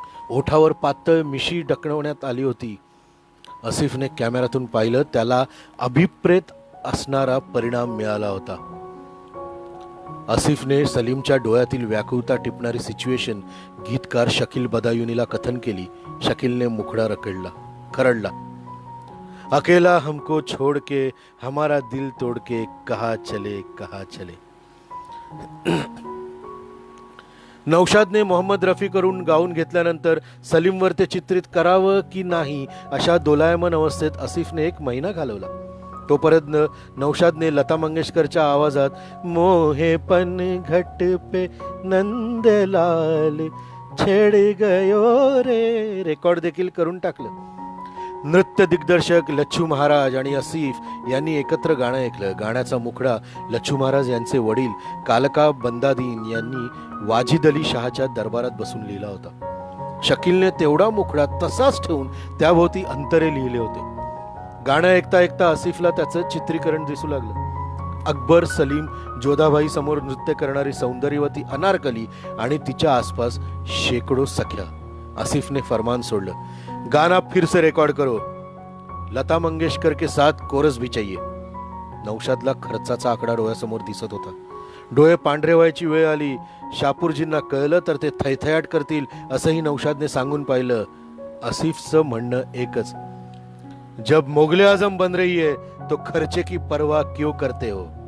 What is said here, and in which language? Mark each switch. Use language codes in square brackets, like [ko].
[mr] ओठावर पातळ मिशी डकवण्यात आली होती. आसिफने कॅमेऱ्यातून पाहिलं, त्याला अभिप्रेत असणारा परिणाम मिळाला होता. आसिफने सलीमच्या डोळ्यातील व्याकुळता टिपणारी सिच्युएशन गीतकार शकील बदायुनीला कथन केली. शकीलने मुखडा खरडला. [hi] अकेला हमको छोड़ के हमारा दिल तोड़ के कहा चले कहा चले. [mr] नौशादने मोहम्मद रफी करून गाऊन घेतल्यानंतर सलीमवर ते चित्रित करावं की नाही अशा दोलायमान अवस्थेत आसिफने 1 महिना घालवला. तोपर्यंत नौशादने लता मंगेशकरच्या आवाजात मोहेपन घट पे नंदलाल छेड गयो रे रेकॉर्ड देखील करून टाकलं. नृत्य दिग्दर्शक लच्छू महाराज आणि आसिफ यांनी एकत्र गाणं ऐकलं. गाण्याचा मुखडा लच्छू महाराज यांचे वडील कालका बंदादीन यांनी वाजिद अली शहाच्या दरबारात बसून लिहिला होता. शकीलने तेवढा मुखडा तसाच ठेवून त्याभोवती अंतरे लिहिले होते. गाणं ऐकता ऐकता आसिफला त्याचं चित्रीकरण दिसू लागलं. अकबर, सलीम, जोधाबाई समोर नृत्य करणारी सौंदर्यवती अनारकली आणि तिच्या आसपास शेकडो सख्या. आसिफने फरमान सोडलं, [hi] गाना फिर से रिकॉर्ड करो, लता मंगेशकर के साथ कोरस भी चाहिए. [mr] नौशादला खर्चाचा आकडा डोळ्यासमोर दिसत होता. डोळे पांढरे व्हायची वेळ आली. शापूरजींना कळलं तर ते थैथयाट करतील असंही नौशादने सांगून पाहिलं. आसिफचं म्हणणं एकच, [hi] जब मोगले आजम बन रही है तो खर्चे की परवा क्यों करते हो.